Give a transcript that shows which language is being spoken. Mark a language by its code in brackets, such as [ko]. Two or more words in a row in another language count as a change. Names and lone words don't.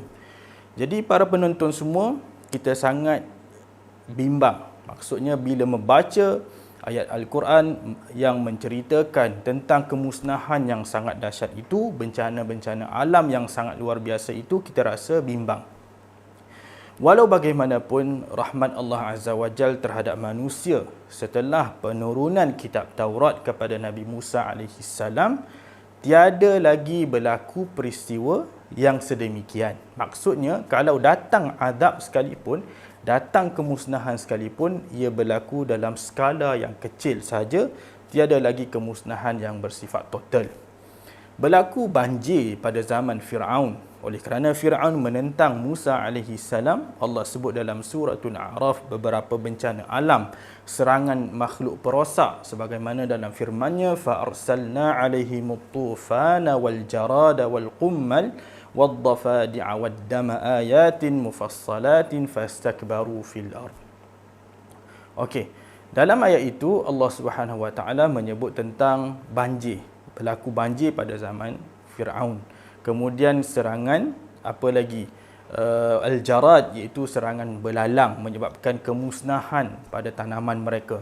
[ms] Jadi para penonton semua, kita sangat bimbang. Maksudnya bila membaca ayat Al-Quran yang menceritakan tentang kemusnahan yang sangat dahsyat itu, bencana-bencana alam yang sangat luar biasa itu, kita rasa bimbang. Walau bagaimanapun, rahmat Allah [ar] عز وجل [ms] terhadap manusia setelah penurunan kitab Taurat kepada Nabi Musa [ar] عليه السلام, [ms] tiada lagi berlaku peristiwa yang sedemikian. Maksudnya, kalau datang azab sekalipun, datang kemusnahan sekalipun, ia berlaku dalam skala yang kecil saja, tiada lagi kemusnahan yang bersifat total. Berlaku banjir pada zaman Fir'aun. Oleh kerana Fir'aun menentang Musa [ar] عليه السلام, [ms] Allah sebut dalam suratul A'raf beberapa bencana alam, serangan makhluk perosak, sebagaimana dalam firman-Nya, [ar] فَأَرْسَلْنَا عَلَيْهِمُ الطُّوفَانَ وَالْجَرَادَ وَالْقُمَّلَ وَالضَّفَادِعَ وَالدَّمَ آيَاتٍ مُفَصَّلَاتٍ فَاسْتَكْبَرُوا فِي الْأَرْضِ. [ms] Okey, dalam ayat itu Allah [ar] سبحانه وتعالى [ms] menyebut tentang banjir. Berlaku banjir pada zaman Fir'aun. Kemudian serangan, apa lagi? Al-Jarad, iaitu serangan belalang, menyebabkan kemusnahan pada tanaman mereka.